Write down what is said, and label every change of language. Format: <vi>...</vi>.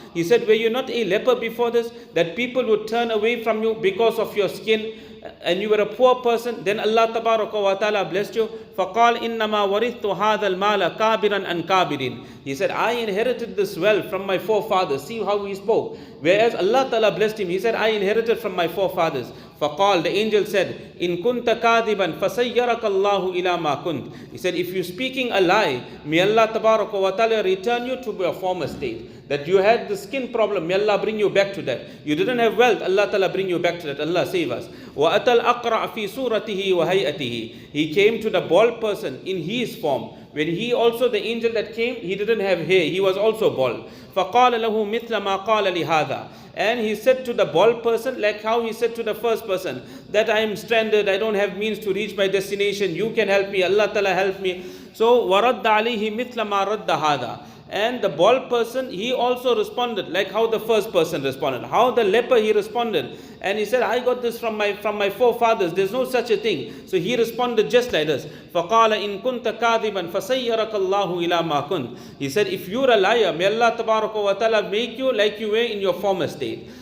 <en>He said, were you not a leper before this, that people would turn away from you because of your skin, and you were a poor person, then Allah tabaraka wa ta'ala blessed you.</en> <ar>فَقَالْ إِنَّمَا وَرِثْتُ هَذَا الْمَالَ كَابِرًا عَنْ كَابِرٍ.</ar> <en>He said, I inherited this wealth from my forefathers. See how he spoke. Whereas Allah ta'ala blessed him, he said, I inherited from my forefathers.</en> <ar>فَقَالْ,</ar> <en>the angel said,</en> <ar>إِن كُنْتَ كَاذِبًا فَسَيَّرَكَ اللَّهُ إِلَى مَا كُنْتَ.</ar> <en>He said, if you're speaking a lie, may Allah tabaraka wa ta'ala return you to your former state. That you had the skin problem, may Allah bring you back to that. You didn't have wealth, Allah ta'ala bring you back to that. Allah save us.</en> <ar>وَأَتَى الْأَقْرَعَ فِي سُورَتِهِ وَهَيْئَتِهِ.</ar> <en>He came to the bald person in his form. When he also, the angel that came, he didn't have hair, he was also bald.</en> <ar>فَقَالَ لَهُ مِثْلَ مَا قَالَ لِهَذَا.</ar> <en>And he said to the bald person, like how he said to the first person, that I am stranded, I don't have means to reach my destination, you can help me, Allah ta'ala help me. So,</en> <ar>وَرَدَّ عَلَيْهِ مِثْلَ مَا رَدَّ هَذَا.</ar> <en>And the bald person, he also responded like how the first person responded. How the leper, he responded. And he said, I got this from my forefathers. There's no such a thing. So he responded just like this.</en> <ar>فَقَالَ إِن كُنْتَ كَاذِبًا فَسَيَّرَكَ اللَّهُ إِلَى مَا كُنْتَ.</ar> <en>He said, if you're a liar, may Allah tabaraka wa ta'ala make you like you were in your former state.</en>